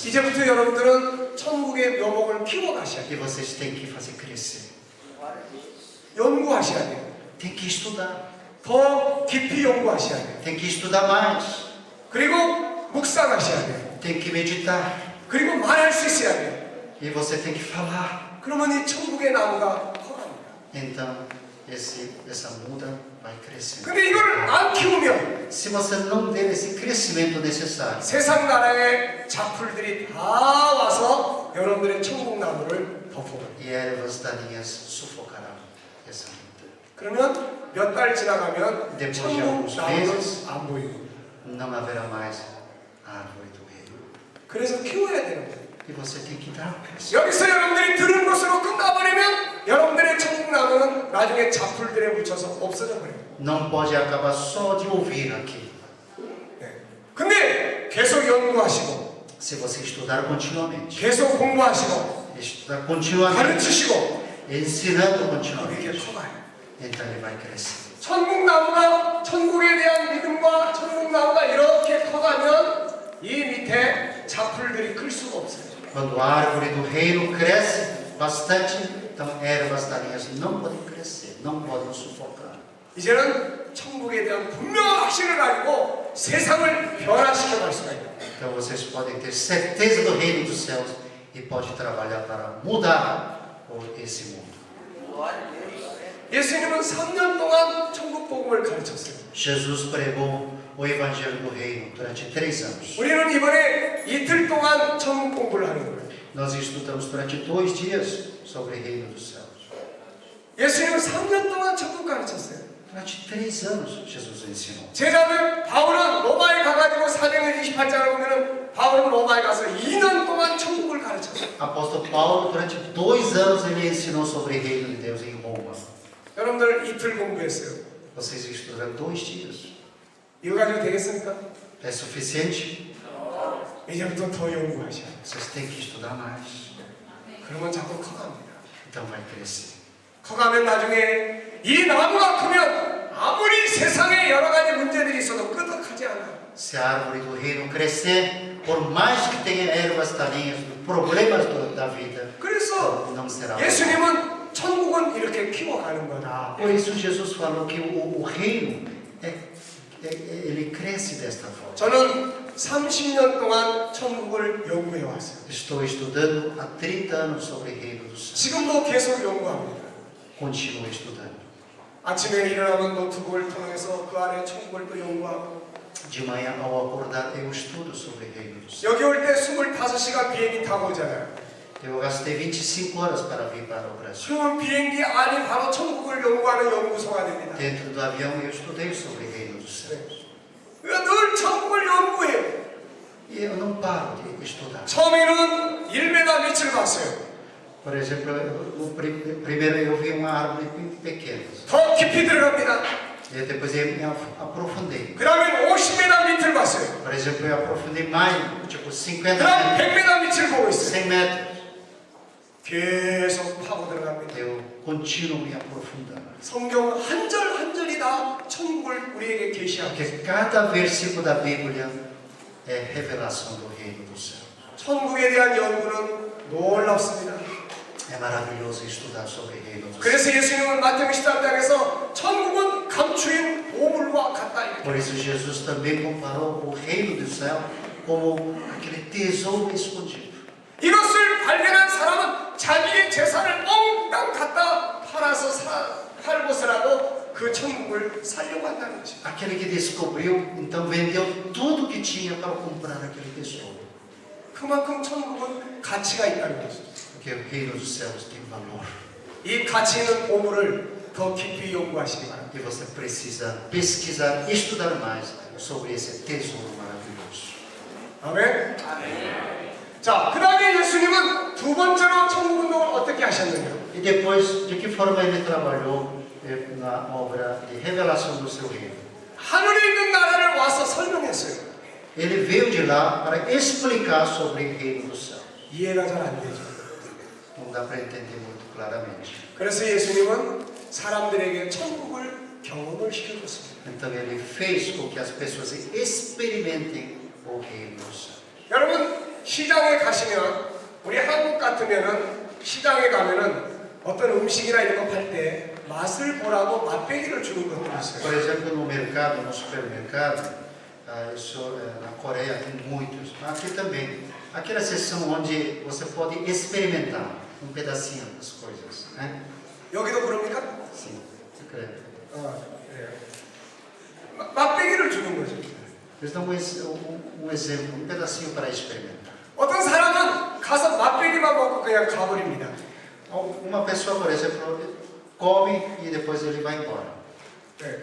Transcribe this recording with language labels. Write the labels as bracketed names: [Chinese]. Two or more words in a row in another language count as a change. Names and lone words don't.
[Korean] 이제부터 여러분들은 천국의 묘목을 키워가셔야 [Portuguese] E [Korean] 돼요. [Portuguese] vocês têm que fazer crescer. [Korean] 연구하셔야 돼요. [Portuguese] Tem que estudar. [Korean] 더 깊이 연구하셔야 돼요. [Portuguese] Tem que estudar mais. [Korean] 그리고 묵상하셔야 돼요. [Portuguese] Tem que meditar. [Korean] 그리고 말할 수 있어야 돼요. [Portuguese] E você tem que falar. [Korean] 그러면 이 천국의 나무가 커갑니다. [Portuguese] Então, essa muda vai crescendo. [Korean] 근데 이걸 안 키우면 [Portuguese] Se você não der esse crescimento necessário, [Korean] 세상 나라의 작풀들이 다 와서 여러분들의 천국 나무를 덮어버려요. [Portuguese] e ervas daninhas sufocarão essa muda. [Korean] 그러면 몇 달 지나가면 [Portuguese] Depois de [Korean] 천국 [Portuguese] alguns [Korean] 나무는 [Portuguese] meses, [Korean] 안 보이고. [Portuguese] não haverá mais árvore do reino. [Korean] 그래서 키워야 되는 거예요. [Portuguese] E você tem que dar o crescimento. [Korean] 여기서 여러분들이 들은 것으로 끝나버리면 여러분들의 천국 나무는 나중에 작풀들에 묻혀서 없어져 버려요. [Portuguese] Não pode acabar só de ouvir aqui. [Korean] 네. 근데 계속 연구하시고 [Portuguese] Se você estudar continuamente, [Korean] 계속 공부하시고 [Portuguese] estudar continuamente, [Korean] 가르치시고 [Portuguese] ensinando [Korean] 이렇게 [Portuguese] continuamente, [Korean] 커가요. [Portuguese] então ele vai crescer. [Korean] 천국 나무가 천국에 대한 믿음과 천국 나무가 이렇게 커가면 이 밑에 작풀들이 클 수가 없어요. [Portuguese] Quando a árvore do reino cresce bastante, então ervas daninhas não podem crescer, não podem sufocar. [Korean] 이제는 천국에 대한 분명한 확신을 가지고 세상을 변화시켜 갈 수가 있다. [Portuguese] Então vocês podem ter certeza do reino dos céus e pode trabalhar para mudar esse mundo. [Korean] 예수님은 3년 동안 천국 복음을 가르쳤어요. [Portuguese] Jesus pregou o evangelho do reino durante 3 anos. [Korean] 우리는 이번에 이틀 동안 천국 공부를 하는 거예요. [Portuguese] Nós estudamos durante 2 dias sobre o reino dos céus. [Korean] 예수님은 3년 동안 천국 가르쳤어요. [Portuguese] Durante 3 anos Jesus ensinou. [Korean] 제자들 바울은 로마에 가가지고 사도행전 28장을 보면은 바울은 로마에 가서 2년 동안 천국을 가르쳤어요. [Portuguese] Apóstolo Paulo, durante 2 anos, ele ensinou sobre o reino de Deus em Roma. [Korean] 여러분들 이틀 공부했어요. [Portuguese] Vocês estudaram 2 dias. [Korean] 이거 가지고 되겠습니까? [Portuguese] É suficiente? [Korean] 이제부터 더 연구하셔야 돼요. [Portuguese] Vocês têm que estudar mais. [Korean] 그러면 자꾸 커갑니다. [Portuguese] Então vai crescer. [Korean] 커가면 나중에 이 나무가 크면 아무리 세상에 여러 가지 문제들이 있어도 끄덕하지 않아요. [Portuguese] Se a árvore do reino crescer, por mais que tenha ervas daninhas, problemas da vida, [Korean] 그래서 [Portuguese] não será. [Korean] 예수님은 천국은 이렇게 키워가는 거다. [Portuguese] Por isso Jesus falou que o reino ele cresce desta forma. [Korean] 저는 30년 동안 천국을 연구해 왔어요. [Portuguese] Estou estudando há 30 anos sobre o reino dos céus. [Korean] 지금도 계속 연구합니다. [Portuguese] Continuo estudando. [Korean] 아침에 일어나면 노트북을 통해서 그 안에 천국을 또 연구하고 [Portuguese] De manhã, ao acordar, eu estudo sobre o reino dos céus. [Korean] 여기 올 때 25시간 비행기 타고 오잖아요. [Portuguese] Eu gastei 25 horas para vir para o Brasil. [Korean] 그러면 비행기 안이 바로 천국을 연구하는 연구소가 됩니다. [Portuguese] Dentro do avião, eu estudei sobre o reino dos céus. [Korean] 그러니까 늘 천국을 연구해요. [Portuguese] E eu não paro de estudar. [Korean] 처음에는 1m 밑을 봤어요. [Portuguese] Por exemplo, primeiro eu vi uma árvore pequena. [Korean] 더 깊이 들어갑니다. [Portuguese] E depois eu me aprofundei. [Korean] 그 다음에 50m 밑을 봤어요. [Portuguese] Por exemplo, eu aprofundei mais, tipo 50 [Korean] 그 다음 [Portuguese] metros, [Korean] 100m 밑을 보고 있어요. [Portuguese] 100 metros. [Korean] 계속 파고 들어갑니다. [Portuguese] Eu contínuo e aprofundado. [Korean] 성경 한 절 한 절이 다 천국을 우리에게 계시하고 [Portuguese] Porque cada versículo da Bíblia é revelação do reino do céu. [Korean] 천국에 대한 연구는 놀랍습니다. [Portuguese] É maravilhoso estudar sobre o reino do céu. [Korean] 그래서 예수님은 마태복음 13장에서 천국은 감추인 보물과 같다 이렇게. [Portuguese] Por isso Jesus também comparou o reino do céu como aquele tesouro escondido. [Korean] 이것을 발견한 사람은 자기의 재산을 몽땅 갖다 팔고서라도 그 천국을 살려고 한다는 것입니다. [Portuguese] Aquele que descobriu, então vendeu tudo que tinha para comprar aquele tesouro. [Korean] 그만큼 천국은 가치가 있다는 것입니다. [Portuguese] Porque o reino dos céus tem valor. [Korean] 이 가치 있는 보물을 더 깊이 연구하시기 바랍니다. [Portuguese] E você precisa pesquisar, estudar mais sobre esse tesouro maravilhoso. [Korean] 아멘. 자, 그 다음에 예수님은 두 번째로 천국 운동을 어떻게 하셨느냐? [Portuguese] E depois, de que forma ele trabalhou na obra de revelação do seu reino? [Korean] 하늘에 있는 나라를 와서 설명했어요. [Portuguese] Ele veio de lá para explicar sobre o reino do céu. [Korean] 이해가 잘 안 되죠. [Portuguese] Não dá para entender muito claramente. [Korean] 그래서 예수님은 사람들에게 천국을 경험을 시켜줬습니다. [Portuguese] Então ele fez com que as pessoas experimentem o reino do céu. [Korean] 여러분 시장에 가시면 우리 한국 같으면은 시장에 가면은 어떤 음식이나 이런 거 팔 때 맛을 보라고 맛배기를 주는 것도 있어요. [Portuguese] Por exemplo, no mercado, no supermercado, isso na Coreia tem muitos, aqui também. Aquela seção onde você pode experimentar um pedacinho das coisas, né? [Korean] 여기도 그럽니까? [Portuguese] Sim, secreto. [Korean] 맛배기를 주는 거죠. [Portuguese] Eles dão um exemplo, um pedacinho para experimentar. [Korean] 어떤 사람은 가서 맛배기만 먹고 그냥 가버립니다. [Portuguese] Uma pessoa, por exemplo, come e depois ele vai embora. [Korean] 네.